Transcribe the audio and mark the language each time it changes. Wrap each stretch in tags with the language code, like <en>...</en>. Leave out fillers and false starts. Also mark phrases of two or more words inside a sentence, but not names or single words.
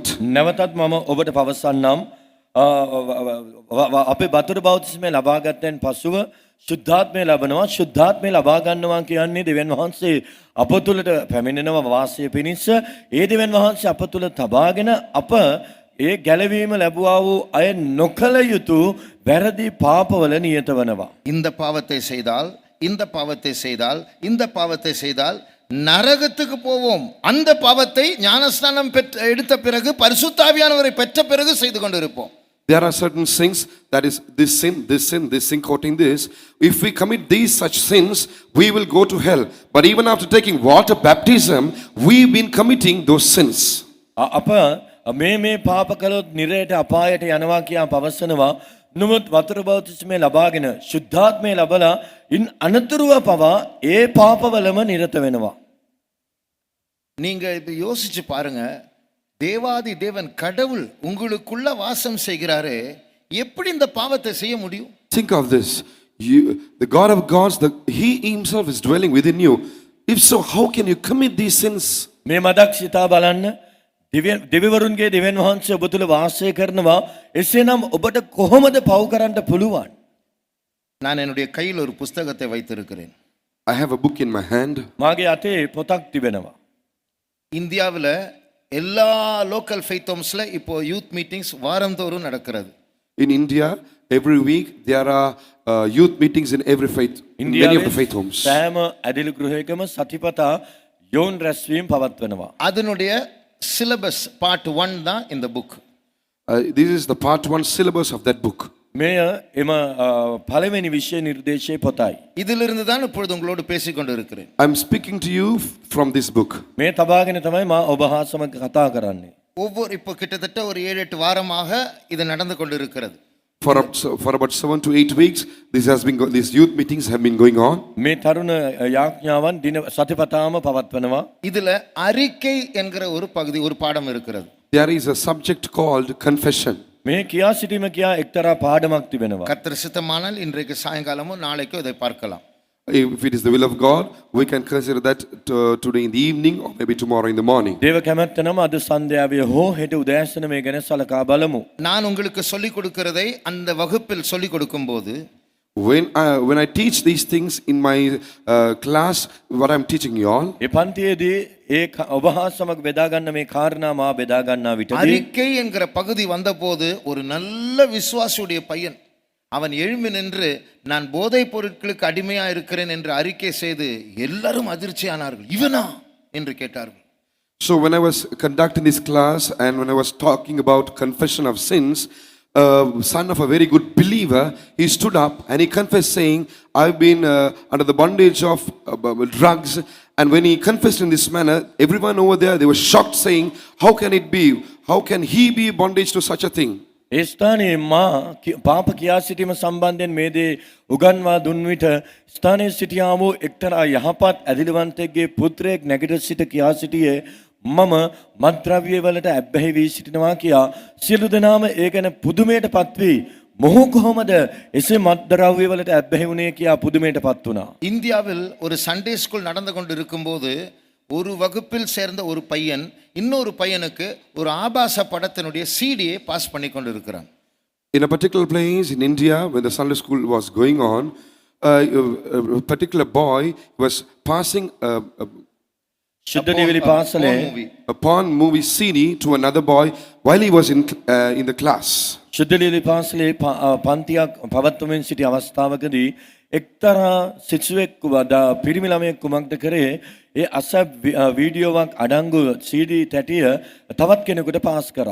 <si>නැවතත් මම ඔබට පවසන්නම් අපේ වතුර බෞතිස්මය ලබාගත්තෙන් පසුව ශුද්ධාත්මය ලබනවා. ශුද්ධාත්මය ලබා ගන්නවා කියන්නේ දෙවියන් වහන්සේ අප තුළට පැමිණෙනවා වාසය පිණිස. ඒ දෙවියන් වහන්සේ අප තුළ තබාගෙන අප ඒ ගැලවීම ලැබුවා වූ අය නොකළ යුතු වැරදි පාපවල නියත වනවා.</si> <ta>இந்த பாவத்தை செய்தால், இந்த பாவத்தை செய்தால், இந்த பாவத்தை செய்தால் நரகத்துக்கு போவோம். அந்த பாவத்தை ஞானஸ்நானம் எடுத்த பிறகு பரிசுத்தாவியானவரை பெற்ற பிறகு செய்து கொண்டிருப்போம்.</ta> <en>There are certain sins, that is this sin quoting this. If we commit these such sins, we will go to hell. But even after taking water baptism, we've been committing those sins.</en> <si>අප මේ පාප කළොත් නිරයට අපායට යනවා කියා පවසනවා. නමුත් වතුර බෞතිස්මය ලබාගෙන ශුද්ධාත්මය ලබලා ඉන් අනතුරුව පවා ඒ පාපවලම නිරත වෙනවා.</si> <ta>நீங்க இப்ப யோசிச்சு பாருங்க, தேவாதி தேவன் கடவுள் உங்களுக்குள்ள வாசம் செய்கிறாரே, எப்படி இந்த பாவத்தை செய்ய முடியும்?</ta> <en>Think of this. The God of gods, He Himself is dwelling within you. If so, how can you commit these sins?</en> <si>මේ මදක් සිතා බලන්න. දෙවිවරුන්ගේ දෙවියන් වහන්සේ ඔබ තුළ වාසය කරනවා. එසේනම් ඔබට කොහොමද පව් කරන්න පුළුවන්?</si> <ta>நான் என்னுடைய கையில் ஒரு புஸ்தகத்தை வைத்திருக்கிறேன்.</ta> <en>I have a book in my hand.</en> <si>මාගේ අතේ පොතක් තිබෙනවා.</si> <ta>இந்தியாவில் எல்லா</ta> <en>local faith homes</en> <ta>இப்போ</ta> <en>youth meetings</en> <ta>வாரந்தோறும் நடக்கிறது.</ta> <en>In India, every week there are youth meetings in every faith, in many of the faith homes.</en> <si>සෑම ඇදලි ගෘහයකම සතිපතා යෝන් රැස්වීම පවත්වනවා.</si> <ta>அதனுடைய</ta> <en>syllabus part 1</en> <ta>தான் இந்த புக்.</ta> <en>This is the part 1 syllabus of that book.</en> <si>මෙය එම පළවෙනි විෂය නිර්දේශයේ පොතයි.</si> <ta>இதிலிருந்து தான் இப்பொழுது உங்களோடு பேசிக் கொண்டு இருக்கிறேன்.</ta> <en>I'm speaking to you from this book.</en> <si>මේ තබාගෙන තමයි මා ඔබ හා සමග කතා කරන්නේ.</si> <ta>ஒவ்வொரு இப்போ கிட்டத்தட்ட ஒரு 7-8 வாரமாக இது நடந்து கொண்டு இருக்கிறது.</ta> <en>For about 7 to 8 weeks, these youth meetings have been going on.</en> <si>මේ තරුණ යාඥාවන් දින සතිපතාම පවත්වනවා.</si> <ta>இதுல அறிக்கை என்கிற ஒரு பகுதி, ஒரு பாடம் இருக்கிறது.</ta> <en>There is a subject called confession.</en> <si>මේ කියා සිටීම කියා එක්තරා පාඩමක් තිබෙනවා.</si> <ta>கர்த்தர் சித்தமானால் இன்றைக்கு சாயங்காலமோ நாளைக்கோ இதை பார்க்கலாம்.</ta> <en>If it is the will of God, we can consider that today in the evening or maybe tomorrow in the morning.</en> <si>දේව කැමැත්ත නම් අද සන්ධ්‍යාවේ හෝ හෙට උදෑසන මේ ගැන සලකා බලමු.</si> <ta>நான் உங்களுக்கு சொல்லிக் கொடுக்கிறதை அந்த வகுப்பில் சொல்லிக் கொடுக்கும்போது</ta> <en>When I teach these things in my class, what I'm teaching you all,</en> <si>ඒ පන්තියේදී ඒ ඔබ හා සමග බෙදා ගන්න මේ කාරණා මා බෙදා ගන්නා විටදී</si> <ta>அறிக்கை என்கிற பகுதி வந்தபோது ஒரு நல்ல விசுவாசியுடைய பையன் அவன் எழும்பி நின்று நான் போதைப் பொருட்களுக்கு அடிமையா இருக்கிறேன் என்று அறிக்கை செய்து எல்லாரும் அதிர்ச்சியானார்கள். இவனா என்று கேட்டார்கள்.</ta> <en>So when I was conducting this class and when I was talking about confession of sins, son of a very good believer, he stood up and he confessed saying, I've been under the bondage of drugs. And when he confessed in this manner, everyone over there, they were shocked saying, how can it be? How can he be bondage to such a thing?</en> <si>ඒ ස්ථානයේ මා පාප කියා සිටීම සම්බන්ධයෙන් මේ දේ උගන්වා දුන් විට ස්ථානයේ සිටියා වූ එක්තරා යහපත් ඇදිලිවන්තයෙක්ගේ පුත්‍රයෙක් නැගිට සිට කියා සිටියේ මම මත්ද්‍රව්‍ය වලට ඇබ්බැහි වී සිටිනවා කියා සියලු දෙනාම ඒ ගැන පුදුමයට පත්වී මොහු කොහොමද එසේ මත්ද්‍රව්‍ය වලට ඇබ්බැහි වුණේ කියා පුදුමයට පත් වුණා.</si> <ta>இந்தியாவில் ஒரு</ta> <en>Sunday school</en> <ta>நடந்து கொண்டு இருக்கும்போது ஒரு வகுப்பில் சேர்ந்த ஒரு பையன் இன்னொரு பையனுக்கு ஒரு ஆபாச படத்தினுடைய சிடியை பாஸ் பண்ணி கொண்டு இருக்கிறான்.</ta> <en>In a particular place in India, when the Sunday school was going on, a particular boy was passing</en> <si>ශුද්ධ නිවිලි පාසලේ</si> <en>a porn movie CD to another boy while he was in the class.</en> <si>ශුද්ධ නිවිලි පාසලේ පන්තියක් පවත්වමින් සිටි අවස්ථාවකදී එක්තරා සිසුවෙක් පිරිමි ළමයෙක් කුමක්ද කරේ ඒ අසභ්‍ය වීඩියෝවක් අඩංගු CD තැටිය තවත් කෙනෙකුට පාස් කරා.</si>